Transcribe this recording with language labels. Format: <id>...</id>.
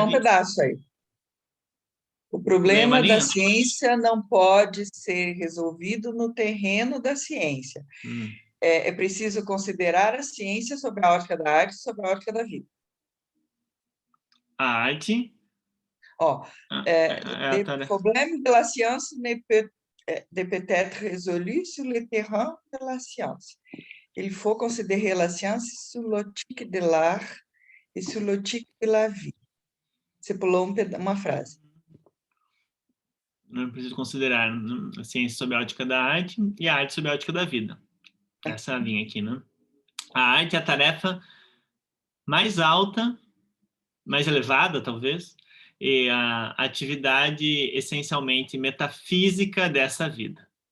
<pt>Pulou um pedaço aí. O problema da Marinha? ciência não pode ser resolvido no terreno da ciência. É preciso considerar a ciência sob a ótica da arte e sob a ótica da vida. A arte... Ó, tarefa.</pt> <fr>problème de la science ne peut être résolu sur le terrain de la science. Il faut considérer la science sur l'optique de l'art et sur l'optique de la vie.</fr> <pt>Você pulou uma frase. Não preciso considerar a ciência sob a ótica da arte e a arte sob a ótica da vida. Essa linha aqui, né? A arte é a tarefa mais alta, mais elevada, talvez, e a atividade essencialmente metafísica dessa vida.</pt>